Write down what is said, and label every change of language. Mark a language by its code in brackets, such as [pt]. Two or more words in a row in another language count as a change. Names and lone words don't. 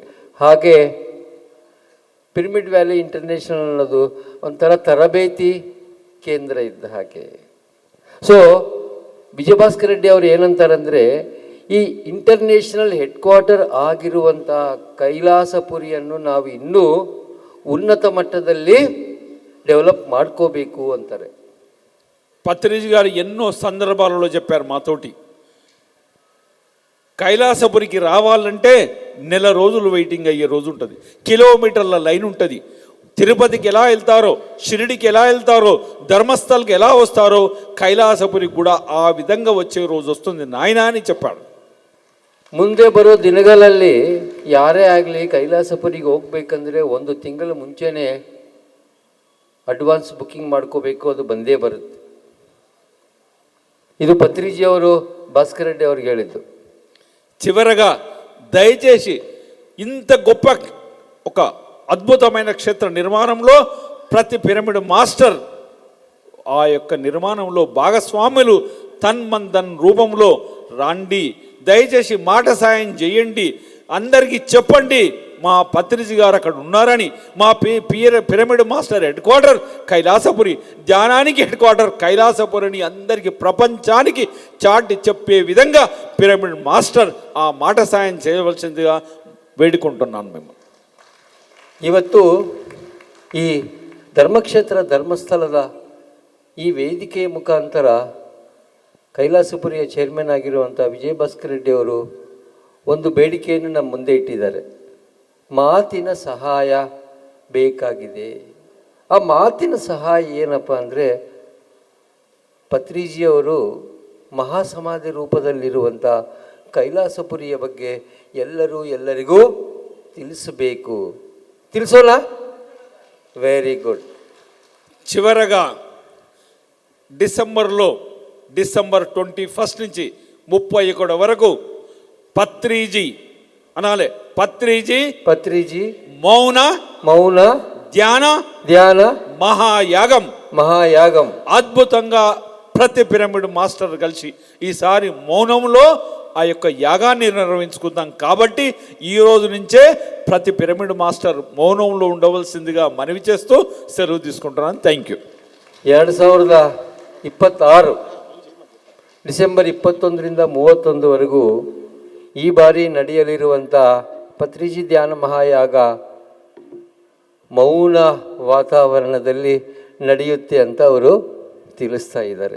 [kn] ಹಾಗೆ ಪಿರಮಿಡ್ ವ್ಯಾಲಿ ಇಂಟರ್ನ್ಯಾಷನಲ್ ಅನ್ನೋದು ಒಂಥರ ತರಬೇತಿ ಕೇಂದ್ರ ಇದ್ದ ಹಾಗೆ. ಸೊ ವಿಜಯಭಾಸ್ಕರ್ ರೆಡ್ಡಿ ಅವರು ಏನಂತಾರಂದರೆ, ಈ ಇಂಟರ್ನ್ಯಾಷನಲ್ [en] head quarter [kn] ಆಗಿರುವಂಥ ಕೈಲಾಸಪುರಿಯನ್ನು ನಾವು ಇನ್ನೂ ಉನ್ನತ ಮಟ್ಟದಲ್ಲಿ ಡೆವಲಪ್ ಮಾಡ್ಕೋಬೇಕು ಅಂತಾರೆ. [te] పత్రిజీ గారు ఎన్నో సందర్భాలలో చెప్పారు మాతోటి. కైలాసపురికి రావాలంటే నెల రోజులు వెయిటింగ్ అయ్యే రోజు ఉంటుంది, కిలోమీటర్ల లైన్ ఉంటుంది. తిరుపతికి ఎలా వెళ్తారో, షిరిడికి ఎలా వెళ్తారో, ధర్మస్థల్కి ఎలా వస్తారో, కైలాసపురికి కూడా ఆ విధంగా వచ్చే రోజు వస్తుంది నాయనా అని చెప్పాడు. ಮುಂದೆ ಬರೋ ದಿನಗಳಲ್ಲಿ ಯಾರೇ ಆಗಲಿ ಕೈಲಾಸಪುರಿಗೆ ಹೋಗ್ಬೇಕಂದ್ರೆ 1 ತಿಂಗಳ ಮುಂಚೆನೇ [en] advance booking [te] ಮಾಡ್ಕೋಬೇಕು, ಅದು ಬಂದೇ ಬರುತ್ತೆ. ಇದು ಪತ್ರಿಜಿಯವರು ಭಾಸ್ಕರ್ ರೆಡ್ಡಿ ಅವ್ರಿಗೆ ಹೇಳಿದ್ದು. చివరగా దయచేసి ఇంత గొప్ప ఒక అద్భుతమైన క్షేత్ర నిర్మాణంలో ప్రతి పిరమిడ్ మాస్టర్ ఆ యొక్క నిర్మాణంలో భాగస్వాములు తన్మంతన్ రూపంలో రండి. దయచేసి మాట సాయం చేయండి, అందరికీ చెప్పండి మా పత్రిజీ గారు అక్కడ ఉన్నారని. మా పిరమిడ్ మాస్టర్ [en] head quarter [te] కైలాసపురి, ధ్యానానికి [en] head quarter [te] కైలాసపురిని అందరికీ ప్రపంచానికి చాటి చెప్పే విధంగా పిరమిడ్ మాస్టర్ ఆ మాట సాయం చేయవలసిందిగా వేడుకుంటున్నాను మేము. [kn] ಇವತ್ತು ಈ ಧರ್ಮಕ್ಷೇತ್ರ ಧರ್ಮಸ್ಥಳದ ಈ ವೇದಿಕೆಯ ಮುಖಾಂತರ ಕೈಲಾಸಪುರಿಯ ಚೇರ್ಮನ್ ಆಗಿರುವಂಥ ವಿಜಯಭಾಸ್ಕರ್ ರೆಡ್ಡಿ ಅವರು ಒಂದು ಬೇಡಿಕೆಯನ್ನು ನಮ್ಮ ಮುಂದೆ ಇಟ್ಟಿದ್ದಾರೆ. ಮಾತಿನ ಸಹಾಯ ಬೇಕಾಗಿದೆ. ಆ ಮಾತಿನ ಸಹಾಯ ಏನಪ್ಪ ಅಂದರೆ, ಪತ್ರಿಜಿಯವರು ಮಹಾಸಮಾಧಿ ರೂಪದಲ್ಲಿರುವಂಥ ಕೈಲಾಸಪುರಿಯ ಬಗ್ಗೆ ಎಲ್ಲರಿಗೂ ತಿಳಿಸಬೇಕು. ತಿಳಿಸೋಣ? [en] very good. [te] చివరగా డిసెంబర్ 21 నుంచి 31 వరకు పత్రిజీ అనాలి. పత్రిజీ మౌన ధ్యాన మహాయాగం అద్భుతంగా ప్రతి పిరమిడ్ మాస్టర్ కలిసి ఈసారి మౌనంలో ఆ యొక్క యాగాన్ని నిర్వహించుకుందాం. కాబట్టి ఈ రోజు నుంచే ప్రతి పిరమిడ్ మాస్టర్ మౌనంలో ఉండవలసిందిగా మనవి చేస్తూ సెలవు తీసుకుంటున్నాను. [en] Thank you. [kn] 2026 ಡಿಸೆಂಬರ್ 21ರಿಂದ 31ವರೆಗೂ ಈ ಬಾರಿ ನಡೆಯಲಿರುವಂಥ ಪತ್ರಿಜಿ ಧ್ಯಾನ ಮಹಾಯಾಗ ಮೌನ ವಾತಾವರಣದಲ್ಲಿ ನಡೆಯುತ್ತೆ ಅಂತ ಅವರು ತಿಳಿಸ್ತಾ ಇದ್ದಾರೆ.